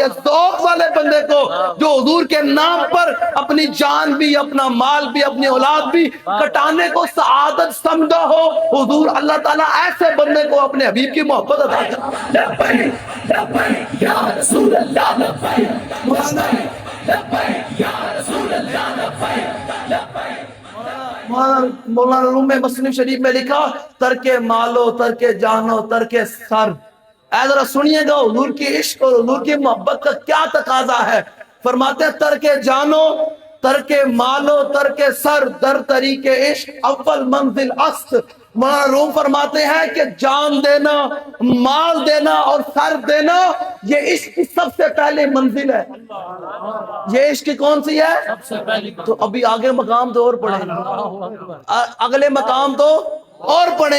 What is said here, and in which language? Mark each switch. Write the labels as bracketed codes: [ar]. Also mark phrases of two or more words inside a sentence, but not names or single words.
[ur] ذوق والے بندے کو جو حضور کے نام پر اپنی جان بھی اپنا مال بھی اپنی اولاد بھی کٹانے کو سعادت سمجھا ہو, حضور اللہ تعالیٰ ایسے بندے کو اپنے حبیب کی محبت عطا مولانا روم میں مسلم شریف میں لکھا [fa] ترک مالو ترک جانو ترک سر. [ur] اے ذرا سنیے گا حضور کی عشق اور حضور کی محبت کا کیا تقاضا ہے. فرماتے ہیں [fa] ترک جانو ترک مالو ترک سر در طریق عشق اول منزل است. [ur] مولانا روم فرماتے ہیں کہ جان دینا مال دینا اور سر دینا یہ عشق کی سب سے پہلے منزل ہے. یہ عشق کی کون سی ہے؟ تو ابھی آگے مقام تو اور پڑھیں, اگلے مقام تو اور پڑھیں.